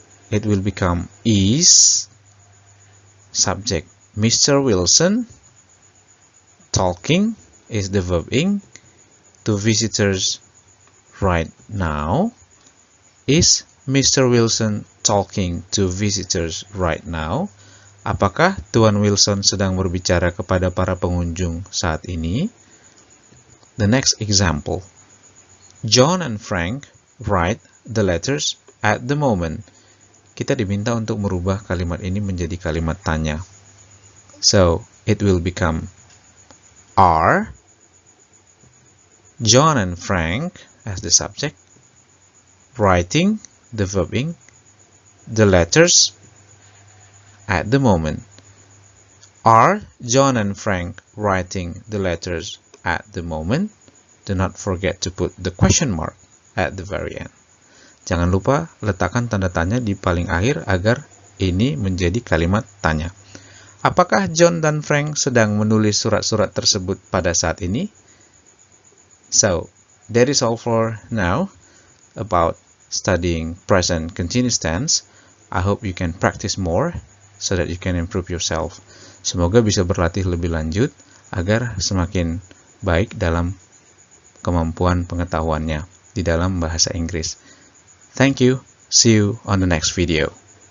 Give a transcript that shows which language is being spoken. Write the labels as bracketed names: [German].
[English] It will become is subject Mr. Wilson talking is the verb ing to visitors right now. Is Mr. Wilson talking to visitors right now? [Indonesian] Apakah Tuan Wilson sedang berbicara kepada para pengunjung saat ini? [English] The next example. John and Frank write the letters at the moment. [Indonesian] Kita diminta untuk merubah kalimat ini menjadi kalimat tanya. So, [English] it will become are John and Frank as the subject, writing, the verbing, the letters at the moment. Are John and Frank writing the letters at the moment? Do not forget to put the question mark at the very end. [Indonesian] Jangan lupa letakkan tanda tanya di paling akhir agar ini menjadi kalimat tanya. Apakah John dan Frank sedang menulis surat-surat tersebut pada saat ini? [English] So, that is all for now about studying present continuous tense. I hope you can practice more so that you can improve yourself. [Indonesian] Semoga bisa berlatih lebih lanjut agar semakin baik dalam kemampuan pengetahuannya di dalam bahasa Inggris. [English] Thank you. See you on the next video.